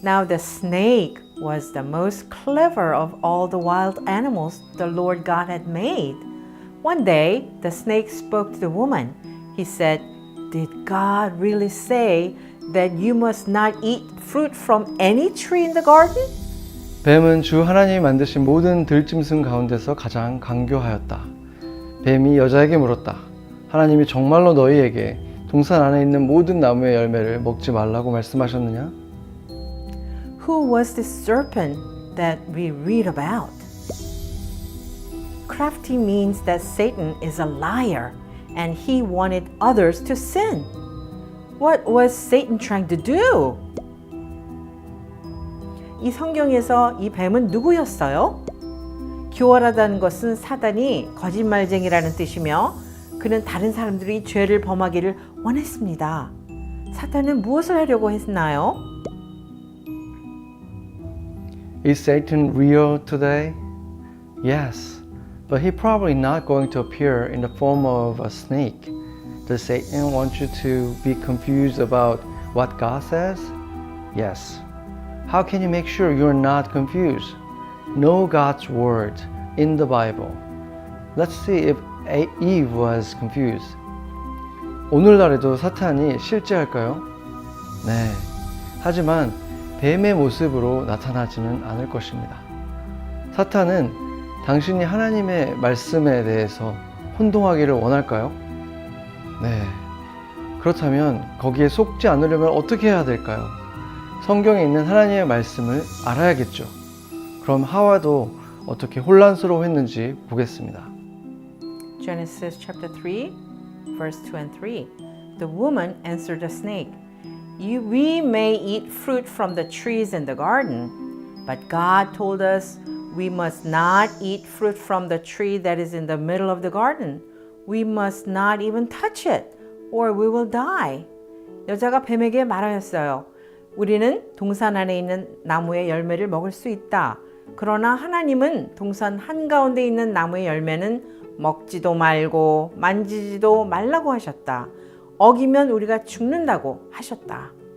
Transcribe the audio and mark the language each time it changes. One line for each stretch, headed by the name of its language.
English: Now the snake was the most clever of all the wild animals the Lord God had made. One day, the snake spoke to the woman. He said, "Did God really say that you must not eat fruit from any tree in the garden?"
Korean: 뱀은 주 하나님이 만드신 모든 들짐승 가운데서 가장 강교하였다. 뱀이 여자에게 물었다. 하나님이 정말로 너희에게 동산 안에 있는 모든 나무의 열매를 먹지 말라고 말씀하셨느냐?
English: Who was this serpent that we read about? Crafty means that Satan is a liar and he wanted others to sin. What was Satan trying to do?
Korean: 이 성경에서 이 뱀은 누구였어요? 교활하다는 것은 사단이 거짓말쟁이라는 뜻이며 그는 다른 사람들이 죄를 범하기를 원했습니다. 사탄은 무엇을 하려고 했나요?
English: Is Satan real today? Yes, but he's probably not going to appear in the form of a snake. Does Satan want you to be confused about what God says? Yes. How can you make sure you're not confused? Know God's word in the Bible. Let's see if Eve was confused.
Korean: 오늘날에도 사탄이 실제할까요? 네. 하지만 뱀의 모습으로 나타나지는 않을 것입니다. 사탄은 당신이 하나님의 말씀에 대해서 혼동하기를 원할까요? 네. 그렇다면 거기에 속지 않으려면 어떻게 해야 될까요? 성경에 있는 하나님의 말씀을 알아야겠죠. 그럼 하와도 어떻게 혼란스러워했는지 보겠습니다.
English: Genesis chapter 3, verse 2 and 3. The woman answered the snake, We may eat fruit from the trees in the garden, but God told us we must not eat fruit from the tree that is in the middle of the garden. We must not even touch it, or we will die.
Korean: 여자가 뱀에게 말하였어요. 우리는 동산 안에 있는 나무의 열매를 먹을 수 있다. 그러나 하나님은 동산 한가운데 있는 나무의 열매는 먹지도 말고 만지지도 말라고 하셨다. 어기면 우리가 죽는다고 하셨다.